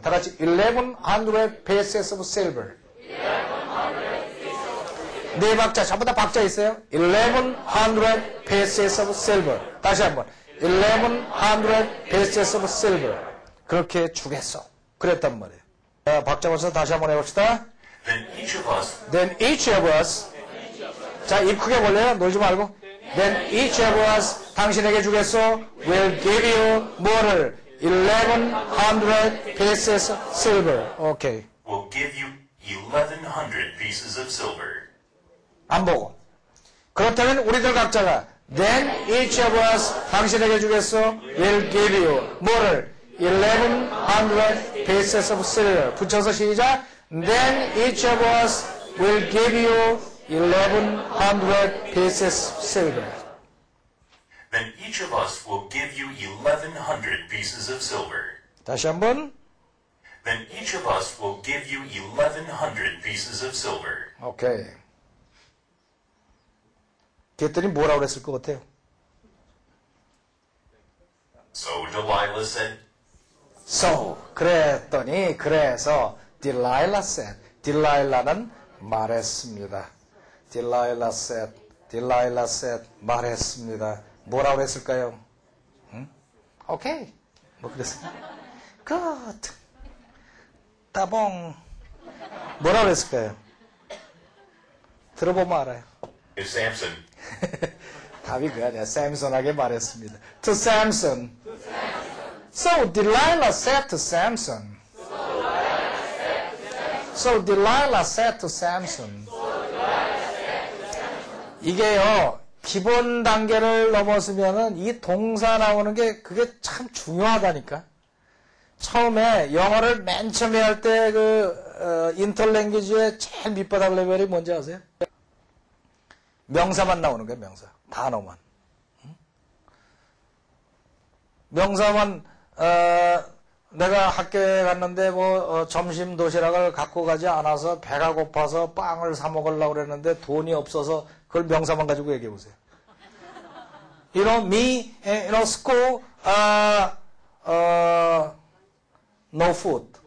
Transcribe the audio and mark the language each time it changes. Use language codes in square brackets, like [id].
[ko] 다 같이 [en] 1,100 pieces of silver. [ko] 네 박자, 전부 다 박자 있어요. [en] 1,100 pieces of silver. [ko] 다시 한번. [en] 1,100 pieces of silver. [ko] 그렇게 주겠어. 그랬단 말이에요. 자, 박자 맞춰서 다시 한번 해봅시다. [en] Then each of us [ko] 자, 입 크게 벌려요. 놀지 말고. [en] Then each of us [ko] 당신에게 주겠소. [en] will give you [ko] 뭐를? [en] 1,100 pieces of silver. [ko] 오케이. [en] will give you 1,100 pieces of silver. [ko] 안 보고. 그렇다면 우리들 각자가 [en] Then each of us [ko] 당신에게 주겠소. [en] will give you [ko] 뭐를? [en] 1,100 pieces of silver. [ko] 붙여서 시작. [en] Then each of us will give you 1,100 pieces of silver. Then each of us will give you 1,100 pieces of silver. [ko] 다시 한번. [en] Then each of us will give you 1,100 pieces of silver. [ko] 오케이. 그랬더니 뭐라고 그랬을 것 같아요? [en] So Delilah said, So, [ko] 그랬더니, 그래서, [en] Delilah said, [ko] 딜라일라는 말했습니다. [en] Delilah said, [ko] 말했습니다. 뭐라고 그랬을까요? 응? 오케이. 뭐 그랬어요? [en] Good. [ko] 따봉. 뭐라고 그랬을까요? 들어보면 알아요. [en] to Samson, [ko] 답이 그 아니야. 샘손에게 말했습니다. [en] To Samson. So Delilah said to Samson. So Delilah said to Samson. [ko] 이게요, 기본 단계를 넘었으면은 이 동사 나오는 게 그게 참 중요하다니까. 처음에 영어를 맨 처음에 할 때 인터랭귀지의 제일 밑바닥 레벨이 뭔지 아세요? 명사만 나오는 거예요, 명사. 단어만. 명사만, 내가 학교에 갔는데 점심 도시락을 갖고 가지 않아서 배가 고파서 빵을 사 먹으려고 그랬는데 돈이 없어서 그걸 명사만 가지고 얘기해 보세요. [en] You know, me, school, no food.